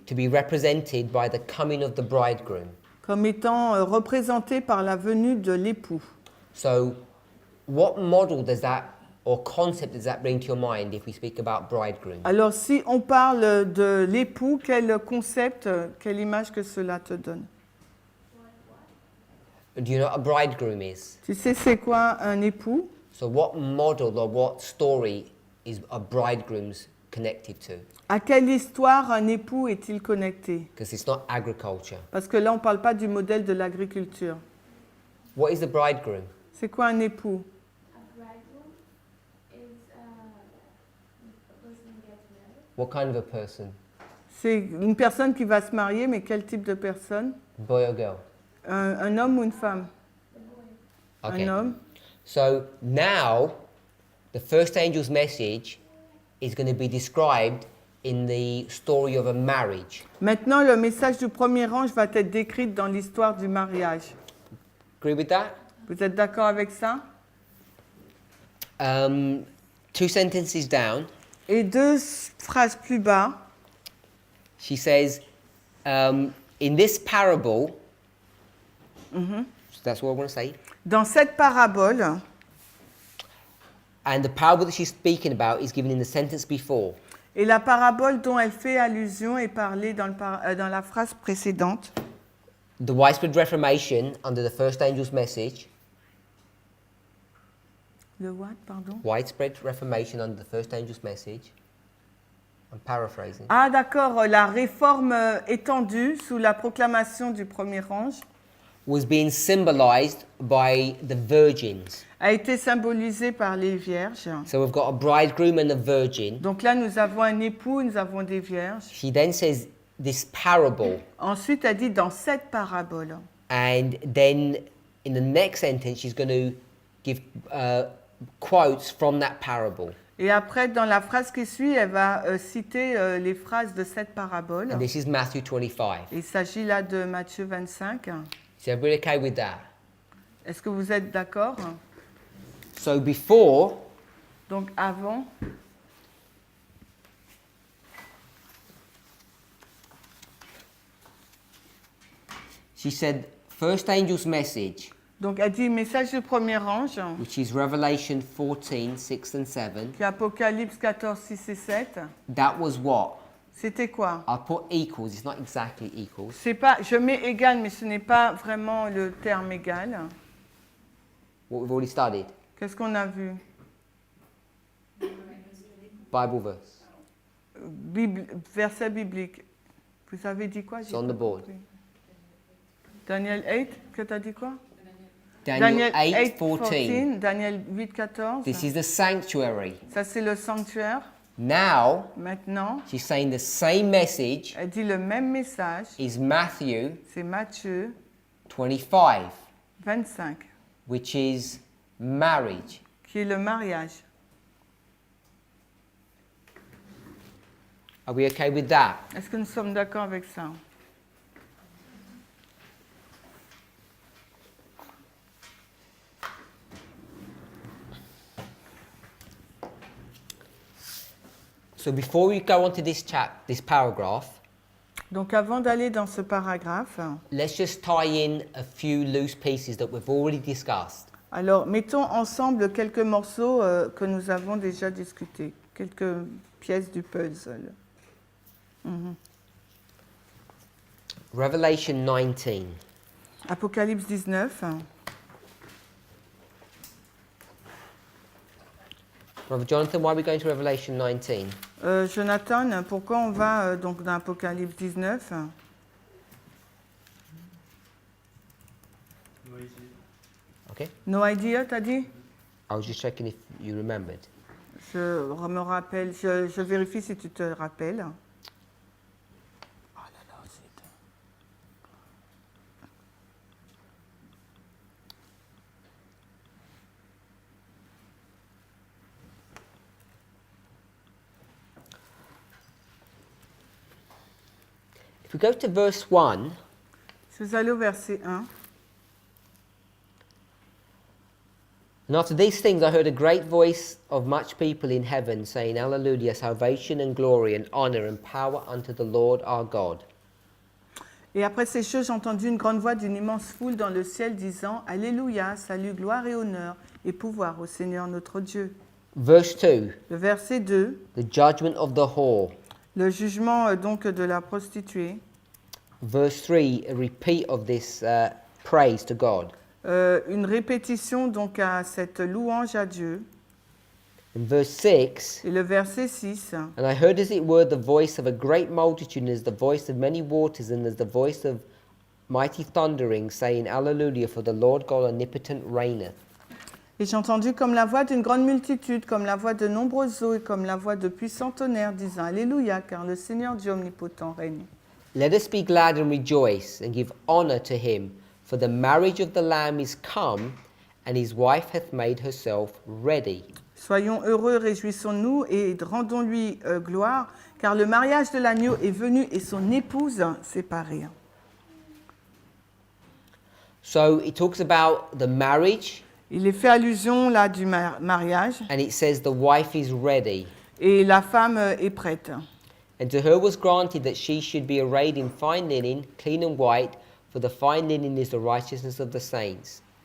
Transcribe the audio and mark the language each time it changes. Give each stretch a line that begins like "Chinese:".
English: to be represented by the coming of the bridegroom.
French: comme étant représenté par la venue de l'époux.
English: So what model does that or concept does that bring to your mind if we speak about bridegroom?
French: Alors, si on parle de l'époux, quel concept, quelle image que cela te donne?
English: Do you know what a bridegroom is?
French: Tu sais c'est quoi un époux?
English: So what model or what story is a bridegroom's connected to?
French: À quelle histoire un époux est-il connecté?
English: Because it's not agriculture.
French: Parce que là, on ne parle pas du modèle de l'agriculture.
English: What is the bridegroom?
French: C'est quoi un époux?
English: A bridegroom is a person who gets married. What kind of a person?
French: C'est une personne qui va se marier, mais quel type de personne?
English: Boy or girl?
French: Un homme ou une femme?
English: Okay.
French: Un homme.
English: So now, the first angel's message is going to be described in the story of a marriage.
French: Maintenant, le message du premier ange va être décrit dans l'histoire du mariage.
English: Agree with that?
French: Vous êtes d'accord avec ça?
English: 2 sentences down,
French: Et deux phrases plus bas,
English: she says, in this parable, so that's what I want to say,
French: dans cette parabole,
English: and the parable that she's speaking about is given in the sentence before.
French: et la parabole dont elle fait allusion est parlée dans la phrase précédente.
English: The widespread reformation under the first angel's message,
French: Le
English: what,
French: pardon?
English: widespread reformation under the first angel's message, I'm paraphrasing,
French: Ah d'accord, la réforme étendue sous la proclamation du premier ange
English: was being symbolized by the virgins.
French: a été symbolisée par les vierges.
English: So we've got a bridegroom and a virgin.
French: Donc là, nous avons un époux, nous avons des vierges.
English: She then says this parable,
French: Ensuite, elle dit dans cette parabole.
English: and then in the next sentence she's going to give quotes from that parable.
French: Et après, dans la phrase qui suit, elle va citer les phrases de cette parabole.
English: And this is Matthew 25.
French: Il s'agit là de Matthieu 25.
English: Is everybody okay with that?
French: Est-ce que vous êtes d'accord?
English: So before,
French: Donc avant,
English: she said first angel's message,
French: donc elle dit message du premier ange,
English: which is Revelation 14, 6 and 7.
French: qui est Apocalypse 14, 6 et 7.
English: That was what?
French: C'était quoi?
English: I'll put equals, it's not exactly equals.
French: C'est pas, je mets égal, mais ce n'est pas vraiment le terme égal.
English: What we've already studied.
French: Qu'est-ce qu'on a vu?
English: Bible verse.
French: Verset biblique. Vous avez dit quoi?
English: It's on the board.
French: Daniel 8, que tu as dit quoi?
English: Daniel 8, 14.
French: Daniel 8, 14.
English: This is the sanctuary.
French: Ça, c'est le sanctuaire.
English: Now,
French: Maintenant,
English: she's saying the same message
French: elle dit le même message.
English: is Matthew
French: C'est Matthieu
English: 25,
French: 25,
English: which is marriage.
French: qui est le mariage.
English: Are we okay with that?
French: Est-ce que nous sommes d'accord avec ça?
English: So before we go on to this paragraph,
French: Donc avant d'aller dans ce paragraphe,
English: let's just tie in a few loose pieces that we've already discussed.
French: alors mettons ensemble quelques morceaux que nous avons déjà discutés, quelques pièces du puzzle.
English: Revelation 19.
French: Apocalypse 19.
English: Brother Jonathan, why are we going to Revelation 19?
French: Jonathan, pourquoi on va donc dans Apocalypse 19?
English: Okay. No idea,
French: t'as dit?
English: I was just checking if you remembered.
French: Je me rappelle, je vérifie si tu te rappelles. Oh là là, zut.
English: If we go to verse 1,
French: Si vous allez au verset 1.
English: and after these things I heard a great voice of much people in heaven saying, Hallelujah, salvation and glory and honor and power unto the Lord our God.
French: Et après ces choses, j'ai entendu une grande voix d'une immense foule dans le ciel disant « Alléluia, salut, gloire et honneur et pouvoir au Seigneur notre Dieu.
English: Verse 2, »
French: Le verset 2,
English: the judgment of the whore.
French: le jugement donc de la prostituée.
English: Verse 3, a repeat of this praise to God.
French: une répétition donc à cette louange à Dieu.
English: In verse 6,
French: Et le verset 6.
English: and I heard as it were the voice of a great multitude, and as the voice of many waters, and as the voice of mighty thundering, saying, Alleluia, for the Lord God omnipotent reigneth.
French: Et j'ai entendu comme la voix d'une grande multitude, comme la voix de nombreuses eaux et comme la voix de puissants tonnerres, disant Alléluia, car le Seigneur Dieu omnipotent règne.
English: Let us be glad and rejoice, and give honour to him, for the marriage of the Lamb is come, and his wife hath made herself ready.
French: Soyons heureux, réjouissons-nous et rendons-lui gloire, car le mariage de l'agneau est venu et son épouse s'est parée.
English: So it talks about the marriage,
French: Il est fait allusion là du mariage
English: and it says the wife is ready.
French: et la femme est prête.
English: And to her was granted that she should be arrayed in fine linen, clean and white, for the fine linen is the righteousness of the saints.